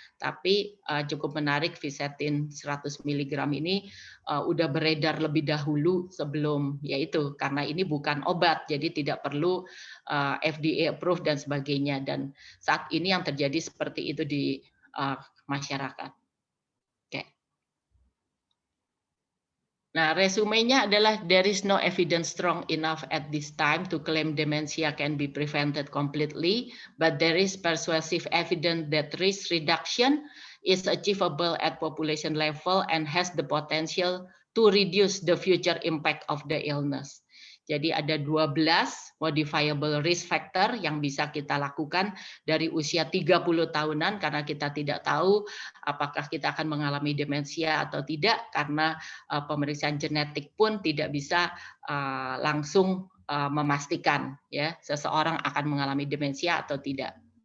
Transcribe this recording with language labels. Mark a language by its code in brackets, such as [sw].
[id] Tapi cukup menarik, fisetin 100 mg ini udah beredar lebih dahulu sebelum, yaitu karena ini bukan obat, jadi tidak perlu FDA approve dan sebagainya. Dan saat ini yang terjadi seperti itu di masyarakat. Oke. Nah, resumenya adalah [en] there is no evidence strong enough at this time to claim dementia can be prevented completely, but there is persuasive evidence that risk reduction is achievable at population level and has the potential to reduce the future impact of the illness. [id] Jadi ada 12 modifiable risk factor yang bisa kita lakukan dari usia 30 tahunan, karena kita tidak tahu apakah kita akan mengalami demensia atau tidak, karena pemeriksaan genetik pun tidak bisa langsung memastikan ya seseorang akan mengalami demensia atau tidak.